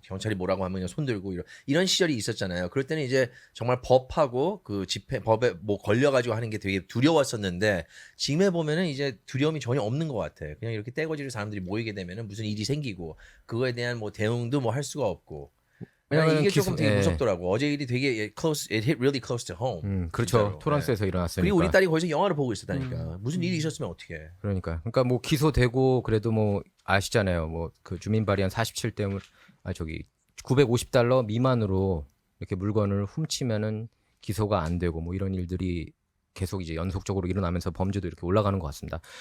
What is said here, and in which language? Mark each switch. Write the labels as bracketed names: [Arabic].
[Korean] 경찰이 뭐라고 하면 그냥 손 들고 이런 시절이 있었잖아요. 그럴 때는 이제 정말 법하고 그 법에 뭐 걸려가지고 하는 게 되게 두려웠었는데 지금에 보면은 이제 두려움이 전혀 없는 것 같아. 그냥 이렇게 떼거지로 사람들이 모이게 되면은 무슨 일이 생기고 그거에 대한 뭐 대응도 뭐 할 수가 없고. 왜냐면 이게 조금 되게 예. 무섭더라고. 어제 일이 되게 [English] it hit really close to home. [Korean] 그렇죠. 진짜로. 토론스에서 일어났으니까. 그리고 우리 딸이 거기서 영화를 보고 있었다니까. 무슨 일이 있었으면 어떡해. 그러니까 뭐 기소되고 그래도 뭐 아시잖아요. 뭐 그 주민 발의안 47대 950달러 미만으로 이렇게 물건을 훔치면은 기소가 안 되고 뭐 이런 일들이 계속 이제 연속적으로 일어나면서 범죄도 이렇게 올라가는 것 같습니다.